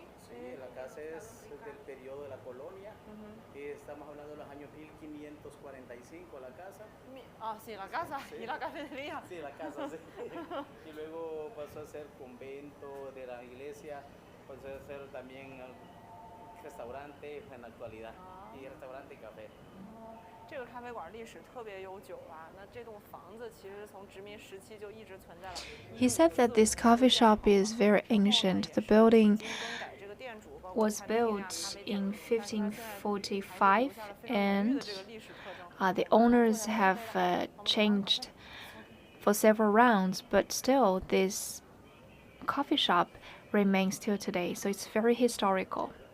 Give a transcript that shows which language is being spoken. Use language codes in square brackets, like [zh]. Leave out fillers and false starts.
[es] Sí, la casa es del periodo de la colonia. Estamos hablando de los años 1545, la casa. Ah, sí, la casa y la cafetería. Sí, la casa, sí. Y luego pasó a ser convento de la iglesia, pasó a ser también restaurante en la actualidad, y restaurante y café. [zh] 这个咖啡馆历史特别悠久啊，那这栋房子其实从殖民时期就一直存在了。 [en] He said that this coffee shop is very ancient. The building was built in 1545 and the owners have changed for several rounds, but still this coffee shop remains till today, so it's very historical.